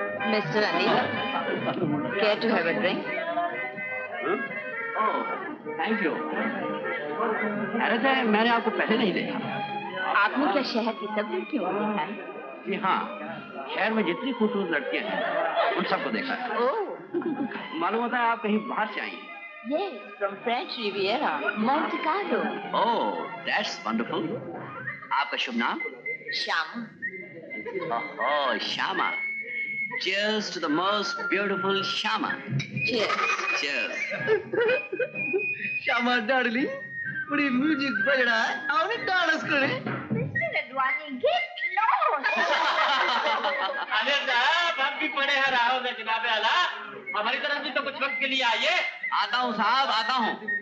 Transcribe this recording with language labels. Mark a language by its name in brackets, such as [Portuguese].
[English] Mr. Anil, care to have a drink? Oh, thank you. [Hindi] अरे मैंने आपको पहले नहीं देखा। आपने क्या शहर की सब लड़कियों को देखा है? जी हाँ, शहर में जितनी खूबसूरत लड़कियां हैं उन सबको देखा है। ओह, मालूम होता है आप कहीं बाहर से आई हैं। [English] yes, from French Riviera, Monte Carlo. Oh, that's wonderful. [Hindi] आपका शुभ नाम? [English] Sham. Oh, Shama. Cheers to the most beautiful Shama. Cheers. Cheers. [Hindi] Shyama darling, बड़ी म्यूजिक बज रहा है। आओ ना डांस करें। [English] Mr. Advani, get lost. [Hindi] अरे साहब हम भी पड़े हैं राहों में जनाबे आला। हमारी तरफ भी तो कुछ वक्त के लिए आइए। आता हूँ साहब, आता हूँ।